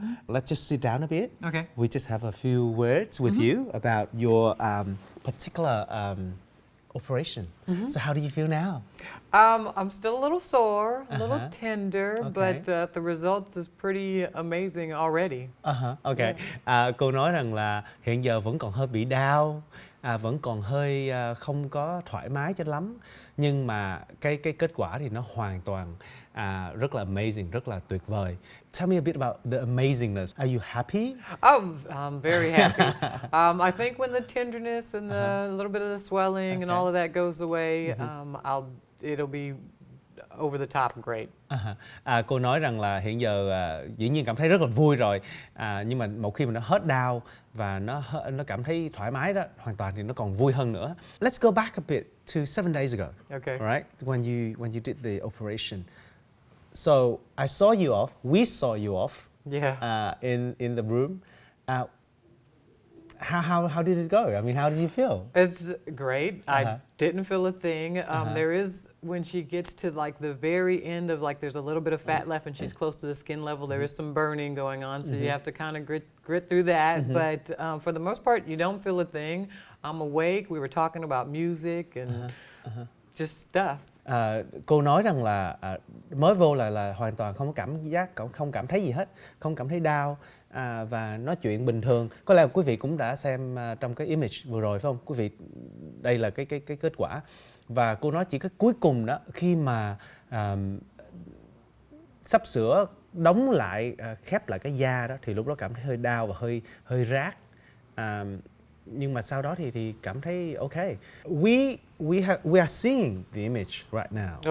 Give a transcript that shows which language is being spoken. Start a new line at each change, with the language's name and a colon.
English: Let's just sit down a bit. Okay. We just have a few words with you about your particular operation. So how do you feel now? I'm still a little sore, a little tender, Okay. but the results is pretty amazing already. Okay.
Vietnamese: Cô nói rằng là hiện giờ vẫn còn hơi bị đau, vẫn còn hơi không có thoải mái cho lắm, nhưng mà cái kết quả thì nó hoàn toàn rất là amazing, rất là tuyệt vời.
English: Tell me a bit about the amazingness. Are you happy? Oh, I'm very happy. I think when the tenderness and the little bit of the swelling and all of that goes away, it'll be over the top great.
Vietnamese: Cô nói rằng là hiện giờ dĩ nhiên cảm thấy rất là vui rồi, nhưng mà một khi mà nó hết đau và nó cảm thấy thoải mái đó hoàn toàn thì nó còn vui hơn nữa.
English: Let's go back a bit to 7 days ago. Okay. All right, when you did the operation. So I saw you off. We saw you off. Yeah. In the room. How did it go? I mean, how did you feel? It's great. I didn't feel a thing. There is, when she gets to like the very end of like there's a little bit of fat left and she's close to the skin level, there is some burning going on, so you have to kind of grit through that. But for the most part, you don't feel a thing. I'm awake. We were talking about music and just stuff.
Vietnamese: Cô nói rằng là mới vô là hoàn toàn không có cảm giác, không cảm thấy gì hết, không cảm thấy đau và nói chuyện bình thường. Có lẽ quý vị cũng đã xem trong cái image vừa rồi phải không? Quý vị, đây là cái kết quả. Và cô nói chỉ cái cuối cùng đó, khi mà sắp sửa đóng lại, khép lại cái da đó thì lúc đó cảm thấy hơi đau và hơi rát. Nhưng mà sau đó thì cảm thấy okay.
English: We are seeing the image right now.